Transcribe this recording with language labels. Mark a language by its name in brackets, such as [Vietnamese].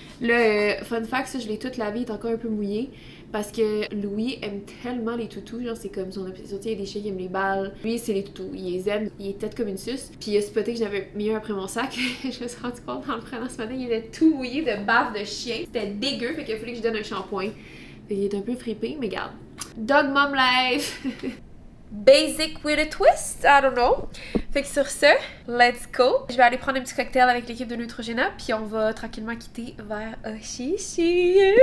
[French] Le fun fact, ça, je l'ai toute lavé, il est encore un peu mouillé. Parce que Louis aime tellement les toutous, genre c'est comme son obsession, il y a des chiens qui aiment les balles. Lui, c'est les toutous, il les aime, il est tête comme une suce. Puis il a spoté que j'avais mis un après mon sac. Je me suis rendu compte en le prenant ce matin, il était tout mouillé de bave de chien. C'était dégueu, fait qu'il a fallu que je donne un shampoing. Fait qu'il est un peu fripé, mais regarde. [English] Dog Mom Life! Basic with a twist, I don't know. [French] Fait que sur ce, [English] let's go. [French] Je vais aller prendre un petit cocktail avec l'équipe de Neutrogena, puis on va tranquillement quitter vers Oshishi.